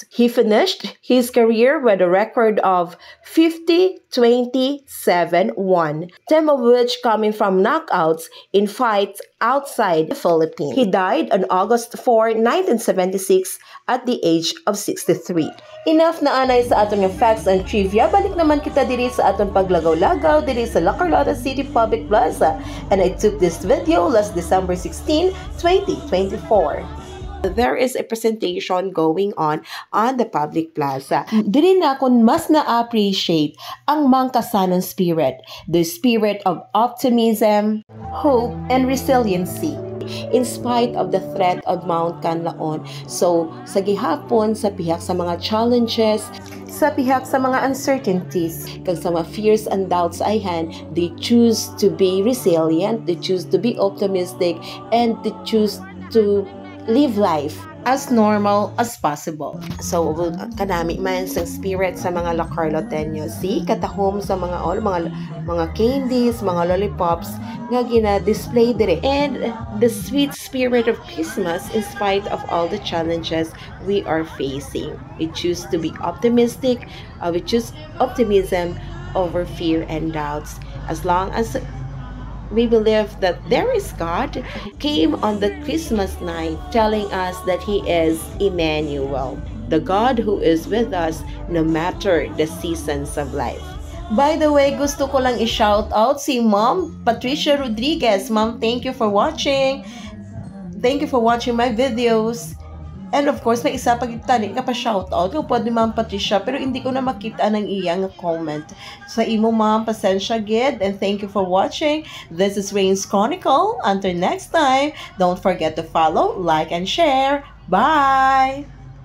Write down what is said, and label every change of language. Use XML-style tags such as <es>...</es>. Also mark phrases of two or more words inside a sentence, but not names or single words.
<en>He finished his career with a record of 50-27-1, 10 of which coming from knockouts in fights outside the Philippines. He died on August 4, 1976 at the age of 63.</en> <hil>Enough na anay sa atong</hil> <en>facts and trivia.</en> <hil>Balik naman kita diri sa atong paglagaw-lagaw diri sa La Carlota City Public Plaza.</hil> <en>And I took this video last December 16, 2024. There is a presentation going on the public plaza.</en> <hil>Dili na akong mas na-appreciate ang mangkasanon</hil> <en>spirit, the spirit of optimism, hope, and resiliency in spite of the threat of Mount Canlaon. So,</en> <hil>sa gihapon, sa pihak sa mga challenges, sa pihak sa mga uncertainties, kag sa mga</hil> <en>fears and doubts ay hand, they choose to be resilient, they choose to be optimistic, and they choose to live life as normal as possible. So,</en> <hil>kanami man sa spirit sa mga La Carloteño. See, katahom sa mga candies, mga lollipops nga gina-display dire.</hil> <en>And the sweet spirit of Christmas in spite of all the challenges we are facing. We choose to be optimistic. We choose optimism over fear and doubts. As long as we believe that there is God who came on the Christmas night telling us that He is Emmanuel, the God who is with us no matter the seasons of life. By the way,</en> <hil>gusto ko lang i-shout out si Ma'am Patricia Rodriguez.</hil> <en>Ma'am, thank you for watching. Thank you for watching my videos. And of course,</en> <hil>may isa pagitani nga pa shoutout kung pwede Ma'am Patricia, pero hindi ko na makita ng iyang comment. Sa imo Ma'am, pasensya gid,</hil> <en>and thank you for watching. This is Rain's Chronicle. Until next time, don't forget to follow, like, and share. Bye!</en>